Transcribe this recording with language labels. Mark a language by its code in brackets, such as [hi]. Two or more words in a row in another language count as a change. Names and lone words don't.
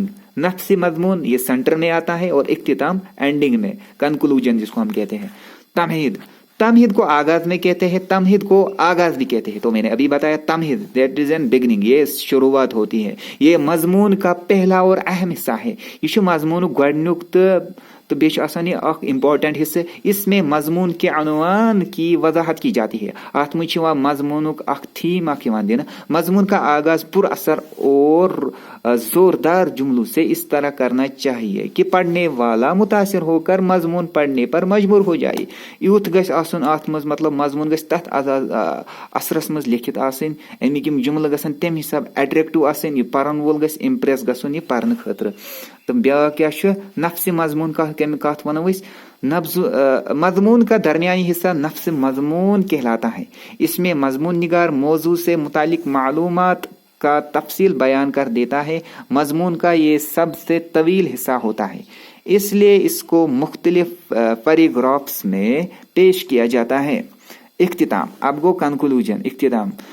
[ur] نفس مضمون یہ سینٹر میں آتا ہے اور اختتام اینڈنگ میں، کنکلوژن جس کو ہم کہتے ہیں. تمہید کو آغاز میں کہتے ہیں، تمہید کو آغاز بھی کہتے ہیں. تو میں نے ابھی بتایا تمہید [en] that is an beginning, [ur] یہ شروعات ہوتی ہے. یہ مضمون کا پہلا اور اہم حصہ ہے. [ks] یہ مضمون گۄڈنُک تو بیچ آسان یہ اخ امپورٹنٹ حصہ [ur] اس میں مضمون کے عنوان کی وضاحت کی جاتی ہے [ks] ات مجھ مضمون اخ تھیم اخ دن [ur] مضمون کا آغاز پر اثر اور زوردار جملوں سے اس طرح کرنا چاہیے کہ پڑھنے والا متاثر ہو کر مضمون پڑھنے پر مجبور ہو جائے [ks] یوت گژھِ آسن ات مز مطلب مضمون گژھِ تتھ اثرس مز لیکھت آسن امیک یم جملہ گژھن تمہ حساب اٹریکٹو آسن یہ پرن وول گژھِ امپریس گژھن یہ پرن خاطر تو بیاکھ کیا چھ نفس مضمون کت ونو أسۍ [ur] مضمون کا درمیانی حصہ نفس مضمون کہلاتا ہے اس میں مضمون نگار موضوع سے متعلق معلومات کا تفصیل بیان کر دیتا ہے مضمون کا یہ سب سے طویل حصہ ہوتا ہے اس لیے اس کو مختلف پیراگرافس میں پیش کیا جاتا ہے اختتام اب گو کنکلوژن اختتام